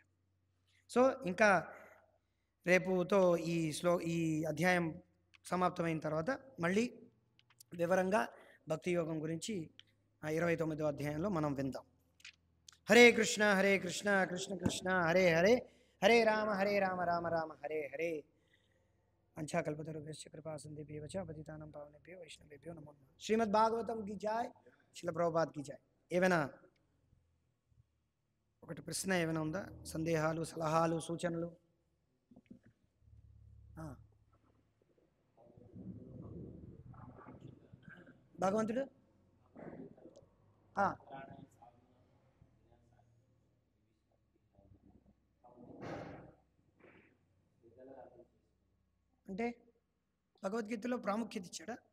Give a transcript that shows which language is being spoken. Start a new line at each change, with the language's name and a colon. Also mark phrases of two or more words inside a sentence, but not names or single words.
Telugu: సో ఇంకా రేపుతో ఈ అధ్యాయం సమాప్తమైన తర్వాత మళ్ళీ వివరంగా భక్తి యోగం గురించి 29వ అధ్యాయంలో మనం విందాం.
Sanskrit: హరే కృష్ణ కృష్ణ కృష్ణ హరే హరే, హరే రామ రామ రామ హరే హరే. పంచాకల్పతరుభ్యశ్చ కృపా సింధుభ్యో చ పతితానాం పావనేభ్యో వైష్ణవేభ్యో నమో నమః.
Telugu: శ్రీమద్ భాగవతం
Hindi: की जय,
Telugu: శ్రీల ప్రభుపాద్
Hindi: की जय.
Telugu: ఏమైనా ఒకటి ప్రశ్న ఏమైనా ఉందా, సందేహాలు, సలహాలు, సూచనలు? భగవంతుడు అంటే భగవద్గీతలో ప్రాముఖ్యత ఇచ్చాడా?